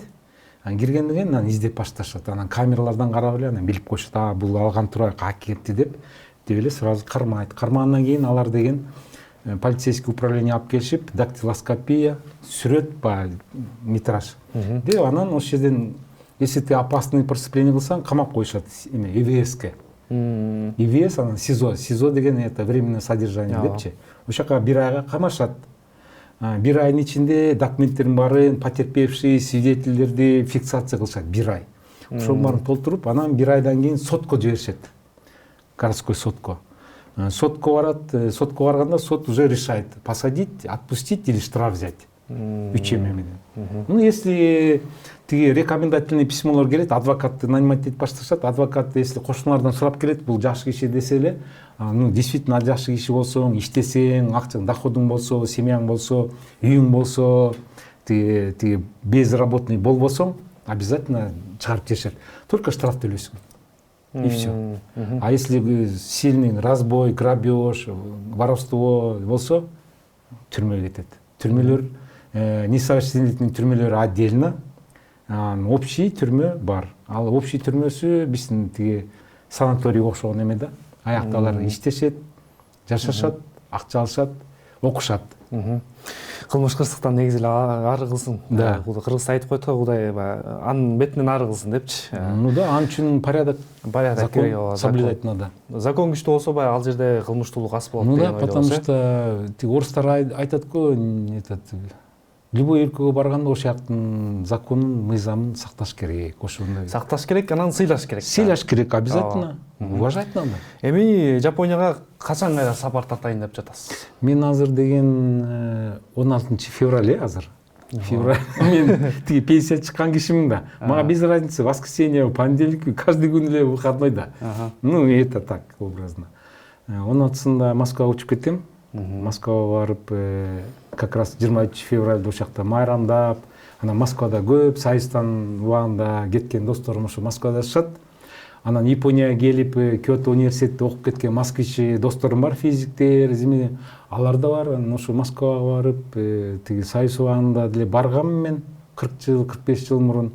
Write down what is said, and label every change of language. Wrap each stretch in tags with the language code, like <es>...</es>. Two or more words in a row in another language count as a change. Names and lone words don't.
<ky>Киргенден кийин анан издеп башташат. Анан камералардан карап эле анан билип коюшат, бул алган турай каяка кетти деп эле сразу кармайт. Кармагандан кийин алар деген полицейский управление алып келишип, дактилоскопия, сүрөт ба метраж. Деп анан ошол жерден, если ты опасный преступление кылсаң, камап коюшат ИВСке. ИВС, анан СИЗО деген</ky> <ru>это временное содержание</ru> <ky>депчи. Ошол жака 1 айга камашат. 1 айдын ичинде документтердин баарын, потерпевший, свидетельдерди фиксация кылышат 1 ай. Ошонун баарын толтуруп, анан 1 айдан кийин сотко жиберишет.</ky> <ru>Городской</ru> <ky>сотко. Сотко барат, сотко барганда сот</ky> <ru>уже решает, посадить, отпустить или штраф взять.</ru> <ky>3 эме менен. Ну если тиги рекомендательный письмолор келет, адвокатты нанимать этип башташат, адвокат если кошуналардан сурап келет, бул жакшы киши десе эле,</ky> <ru>ну действительно</ru> <ky>жакшы киши болсоң, иштесең, акчаң, доходуң болсо, семьяң болсо, үйүң болсо, тиги безработный болбосоң, обязательно чыгарып жиберишет. Только штраф төлөйсүң.</ky> <ru>И все. А если сильный разбой, грабеж, воровство</ru> <ky>болсо, түрмөгө кетет. Түрмөлөр несовершеннолетний түрмөлөр отдельно, общий түрмө бар. Ал общий түрмөсү биздин тиги санаторийге окшогон эме да. Аякта алар иштешет, жашашат, акча алышат, окушат. Кылмыш кырсыктан негизи эле ары кылсын. Да. Кыргызда айтып коет го, Кудай анын бетинен ары кылсын депчи.</ky> <ru>Ну да,</ru> <ky>анын үчүн порядок,</ky> <ru>Закон соблюдать надо.</ru> <ky>Закон күчтүү болсо баягы ал жерде кылмыштуулук аз болот.</ky> <ru>Ну да, потому что</ru> <ky>орустар айтат го, любой өлкөгө барганда ошол жактын законун, мыйзамын сакташ керек, ошондой. Сакташ керек, анан сыйлаш керек. Сыйлаш керек обязательно.</ky> <ru>Уважать надо.</ru> <ky>Эми Жапонияга качан кайра сапар тартайын деп жатасыз? Мен азыр деген 16 февраль азыр. Февраль. Мен тиги пенсия чыккан кишимин да.</ky> <ru>Мага без разницы, воскресенье, понедельник, каждый</ru> <ky>күн эле</ky> <ru>выходной да. Ну, это так, образно.</ru> <ky>16-сында Москвага учуп кетем. Москвага барып,</ky> <ru>как раз</ru> <ky>23 февралда ошол жакта майрамдап, анан Москвада көп сайыстан убагында кеткен досторум ошо Москвада жашашат. Анан Японияга келип, Киото университетте окуп кеткен москвич досторум бар, физиктер, алар да бар. Анан ошо Москвага барып, тиги сайыс убагында деле баргам мен 40 жыл, 45 жыл мурун.</ky>